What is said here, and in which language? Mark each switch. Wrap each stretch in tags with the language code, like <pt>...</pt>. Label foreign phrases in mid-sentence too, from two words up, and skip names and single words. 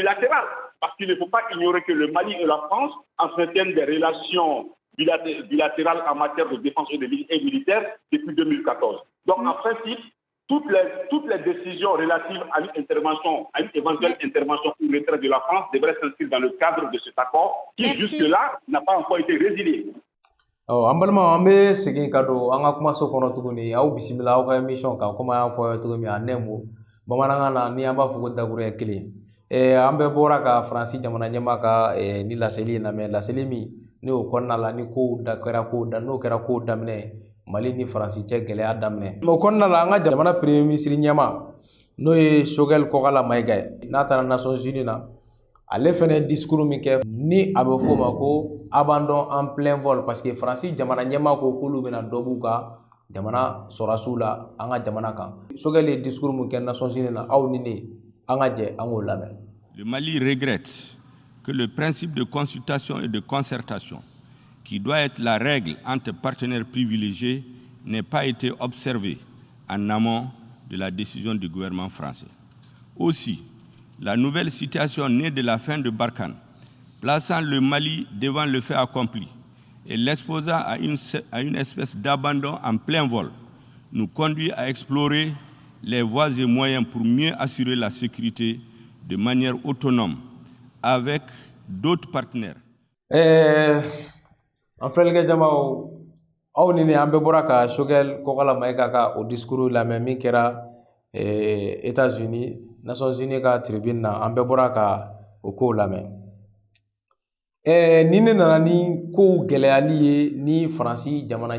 <fr>Parce qu'il ne faut pas ignorer que le Mali et la France entretiennent des relations bilatérale en matière de défense et militaire depuis 2014. Donc, en principe, toutes les décisions relatives à une éventuelle intervention ou retrait de la France devraient s'inscrire dans le cadre de cet accord qui, jusque-là, n'a pas encore été résilié.</fr> <bm>An balima an bɛ segin ka don an ka kumaso kɔnɔ tuguni aw bisimila aw ka émission kan komi an y'a fɔ aw ye cogo min a nɛmu bamanankan na ni an b'a fɔ ko dakuruɲɛ kelen an bɛɛ bɔra ka Faransi jamana ɲɛmaa ka ni laseli in lamɛn laseli min ni o kɔnɔna la ni kow n'o kɛra kow daminɛ Mali ni Faransi cɛ gɛlɛya daminɛ o kɔnɔna la an ka jamana</bm> <fr>premier ministre</fr> <bm>ɲɛmaa n'o ye Choguel Kokala Mayiga ye n'a taara Nations Unies na ale fɛnɛ discours min kɛ ni a bɛ f'o ma ko</bm> <fr>abandon en plein vol parce que</fr> <bm>Faransi jamana ɲɛmaa ko k'olu bɛna dɔ b'u ka jamana sɔrɔdasiw la an ka jamana kan Choguel ye discours min kɛ Nations Unies na aw ni ne an ka jɛ an k'o lamɛn.</bm> <fr>Le Mali regrette que le principe de consultation et de concertation qui doit être la règle entre partenaires privilégiés n'ait pas été observé en amont de la décision du gouvernement français. Aussi, la nouvelle situation née de la fin de Barkhane, plaçant le Mali devant le fait accompli et l'exposant à une espèce d'abandon en plein vol, nous conduit à explorer les voies et moyens pour mieux assurer la sécurité de manière autonome avec d'autres partenaires.</fr> <bm>En filɛlikɛ jamaw aw ni ne an bɛɛ bɔra ka Choguel Kokala Mayiga ka o discours lamɛn min kɛra États-Unis Nations Unies ka tribune na an bɛɛ bɔra ka o kow lamɛn ni ne nana ni kow gɛlɛyali ye ni Faransi jamana</bm>